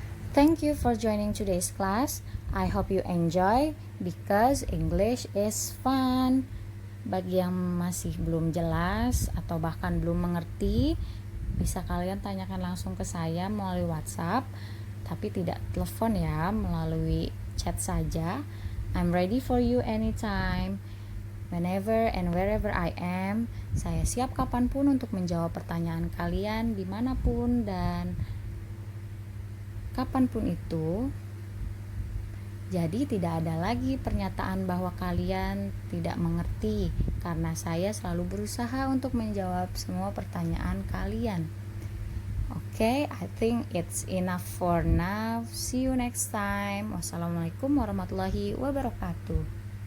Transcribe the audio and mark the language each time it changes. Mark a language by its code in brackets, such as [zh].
[en] Thank you for joining today's class. I hope you enjoy because English is fun. [id] Bagi yang masih belum jelas atau bahkan belum mengerti, bisa kalian tanyakan langsung ke saya melalui WhatsApp, tapi tidak telepon ya, melalui chat saja. [en] I'm ready for you anytime. Whenever and wherever I am, [id] saya siap kapanpun untuk menjawab pertanyaan kalian dimanapun dan kapanpun itu. Jadi tidak ada lagi pernyataan bahwa kalian tidak mengerti, karena saya selalu berusaha untuk menjawab semua pertanyaan kalian. [en] Okay, I think it's enough for now. See you next time. [ar] Wassalamualaikum warahmatullahi wabarakatuh.